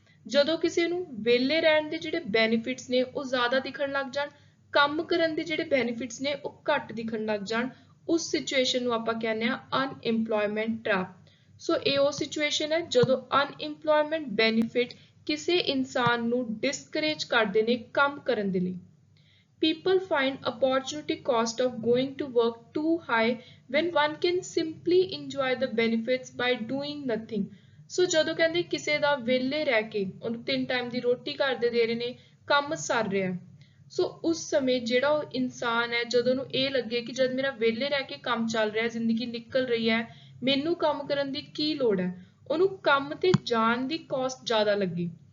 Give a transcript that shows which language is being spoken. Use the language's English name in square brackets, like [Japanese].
[Punjabi] ਜਦੋਂ ਕਿਸੇ ਨੂੰ ਵਿਹਲੇ ਰਹਿਣ ਦੇ ਜਿਹੜੇ ਬੈਨੀਫਿਟਸ ਨੇ ਉਹ ਜ਼ਿਆਦਾ ਦਿਖਣ ਲੱਗ ਜਾਣ, ਕੰਮ ਕਰਨ ਦੇ ਜਿਹੜੇ ਬੈਨੀਫਿਟਸ ਨੇ ਉਹ ਘੱਟ ਦਿਖਣ ਲੱਗ ਜਾਣ, ਉਸ ਸਿਚੁਏਸ਼ਨ ਨੂੰ ਆਪਾਂ ਕਹਿੰਦੇ ਆ ਅਨਇੰਪਲੋਇਮੈਂਟ ਟ੍ਰੈਪ। ਸੋ ਇਹ ਉਹ ਸਿਚੁਏਸ਼ਨ ਹੈ ਜਦੋਂ ਅਨਇੰਪਲੋਇਮੈਂਟ ਬੈਨੀਫਿਟ ਕਿਸੇ ਇਨਸਾਨ ਨੂੰ ਡਿਸਕਰੇਜ ਕਰਦੇ ਨੇ ਕੰਮ ਕਰਨ ਦੇ ਲਈ। [English] People find opportunity cost of going to work too high when one can simply enjoy the benefits by doing nothing. [Punjabi] So ਜਦੋਂ ਕਹਿੰਦੇ ਕਿਸੇ ਦਾ ਵਿਹਲੇ ਰਹਿ ਕੇ ਉਹਨੂੰ 3 ਟਾਈਮ ਦੀ ਰੋਟੀ ਘਰ ਦੇ ਰਹੇ ਨੇ, ਕੰਮ ਸਰ ਰਿਹਾ, ਸੋ ਉਸ ਸਮੇਂ ਜਿਹੜਾ ਉਹ ਇਨਸਾਨ ਹੈ ਜਦੋਂ ਉਹਨੂੰ ਇਹ ਲੱਗੇ ਕਿ ਜਦ ਮੇਰਾ ਵਿਹਲੇ ਰਹਿ ਕੇ ਕੰਮ ਚੱਲ ਰਿਹਾ, ਜ਼ਿੰਦਗੀ ਨਿਕਲ ਰਹੀ ਹੈ, ਮੈਨੂੰ ਕੰਮ ਕਰਨ ਦੀ ਕੀ ਲੋੜ ਹੈ, ਉਹਨੂੰ ਕੰਮ ਤੇ ਜਾਣ ਦੀ ਕਾਸਟ ਜ਼ਿਆਦਾ ਲੱਗੀ।